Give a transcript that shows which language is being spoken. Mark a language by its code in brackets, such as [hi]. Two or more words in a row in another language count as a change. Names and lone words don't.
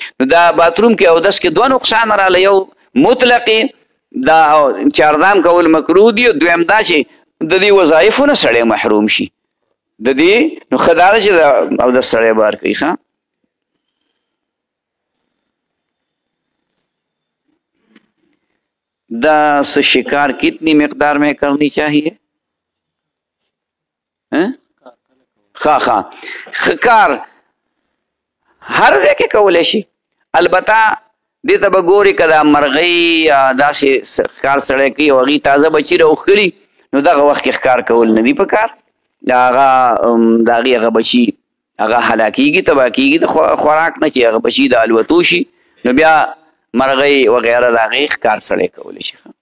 [ps] نو دا باتروم کې اودس کې دوه نقصان راغله، یو مطلقې دا چاردام کول مکروه دي، دویم دا چې د دې وظایفو نه سړی محروم شي د دې، نو ښه دا ده چې اودس سړی بار کوي. ښه دا [ur] شکار کتنی مقدار میں کرنی چاہیے؟ [ps] ښکار هر ځای کې کولی شي، البته دې ته به ګورې که دا مرغۍ یا داسې ښکار سړی کوي او هغې تازه بچي راوښکلي، نو دغه وخت کې ښکار کول نه دي په کار، د هغې هغه بچي هغه هلاکېږي، تباه کېږي د خوراک نه، چې هغه بچي د الوتو شي، نو بیا مرغۍ وغیره د هغې ښکار سړی کولی شي.